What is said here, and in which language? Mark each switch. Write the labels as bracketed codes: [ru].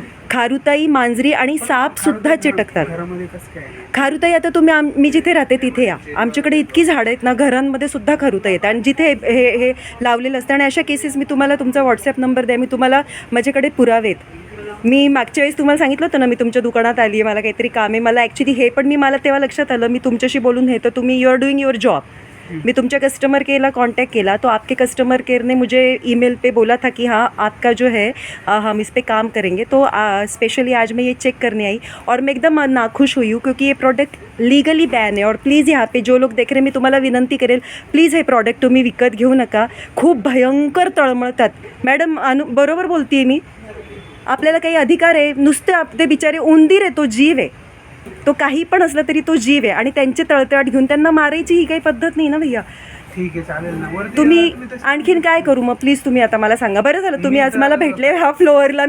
[mr] खारुताई, मांजरी आणि साप सुद्धा चिटकतात. खारुताई, आता तुम्ही मी जिथे राहते तिथे या, आमच्याकडे इतकी झाडं आहेत ना, घरांमध्ये सुद्धा खारुताई येतात. आणि जिथे हे लावलेलं असतं. आणि अशा केसेस मी तुम्हाला, तुमचा व्हॉट्सॲप नंबर द्या, मी तुम्हाला, माझ्याकडे पुरावे आहेत. मी मागच्या वेळेस तुम्हाला सांगितलं होतं ना, मी तुमच्या दुकानात आली आहे, मला काहीतरी काम आहे. मला ॲक्च्युली हे पण मला तेव्हा लक्षात आलं, मी तुमच्याशी बोलून हे, तर तुम्ही [en] You are doing your job. [hi] मैं [mr] तुमच्या कस्टमर केयरला [hi] कॉन्टैक्ट किया, तो आपके कस्टमर केयर ने मुझे ईमेल पे बोला था कि हाँ आपका जो है हम इस पे काम करेंगे. तो स्पेशली आज मैं ये चेक करने आई और मैं एकदम नाखुश हुई हूँ, क्योंकि ये प्रोडक्ट लीगली बैन है. और प्लीज़ यहाँ पे जो लोग देख रहे हैं, [mr] मी तुम्हाला विनंती करेल, प्लीज़ हे प्रॉडक्ट तुम्ही विकत घेऊ नका. खूप भयंकर तळमळतात. मॅडम बरोबर बोलते आहे मी. आपल्याला काही अधिकार आहे? नुसते ते बिचारे उंदीर आहे, तो जीव आहे. तो काही पण असला तरी तो जीव आहे, आणि त्यांचे तळतळाट घेऊन त्यांना मारायची ही काही पद्धत नाही ना भैया. ठीक आहे, चालेल ना. तुम्ही आणखीन काय करू मग, प्लीज तुम्ही आता मला सांगा. बरं झालं तुम्ही आज मला भेटले ह्या फ्लोअरला.